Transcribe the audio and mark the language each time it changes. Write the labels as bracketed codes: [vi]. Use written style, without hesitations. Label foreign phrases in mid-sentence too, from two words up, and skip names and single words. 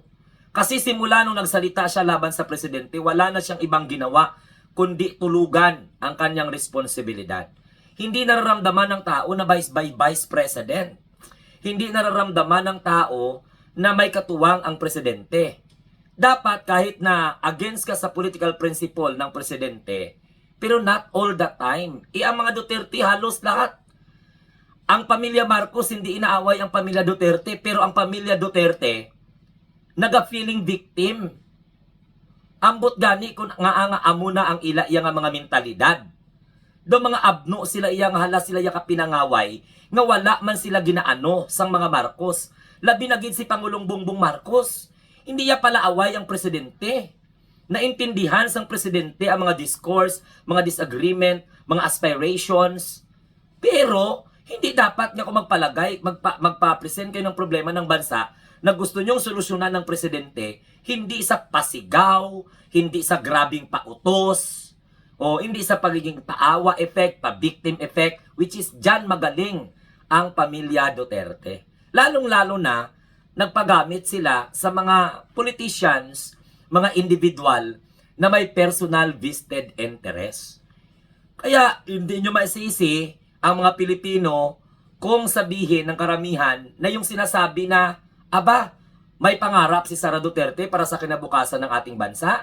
[tl] Kasi simula nung nagsalita siya laban sa presidente, wala na siyang ibang ginawa kundi tulugan ang kanyang responsibilidad. Hindi nararamdaman ng tao na vice president. Hindi nararamdaman ng tao na may katuwang ang presidente. Dapat kahit na against ka sa [en] political principle [tl] ng presidente, pero [en] not all the time. [tl] Ang mga Duterte halos lahat. Ang pamilya Marcos hindi inaaway ang pamilya Duterte, pero ang pamilya Duterte naga- [en] feeling victim. [hil] Ambot gani kung nga amuna ang ila iya nga mga mentalidad. Do mga abno sila iya nga hala sila iya kapinangaway nga wala man sila ginaano sang mga Marcos. Labi na gid si Pangulong Bongbong Marcos. Hindi iya pala away ang presidente. [tl] Naintindihan sang presidente ang mga discourse, mga disagreement, mga aspirations. Pero hindi dapat nga kung magpa-present kayo ng problema ng bansa na gusto nyong solusyonan ng presidente, hindi sa pasigaw, hindi sa grabing pautos, o hindi sa pagiging paawa effect, pa-victim effect, [en] which is [tl] dyan magaling ang pamilya Duterte. Lalong-lalo na, nagpagamit sila sa mga politicians, mga individual, na may [en] personal vested interest. [tl] Kaya, hindi nyo maisisi ang mga Pilipino kung sabihin ng karamihan na yung sinasabi na aba, may pangarap si Sara Duterte para sa kinabukasan ng ating bansa.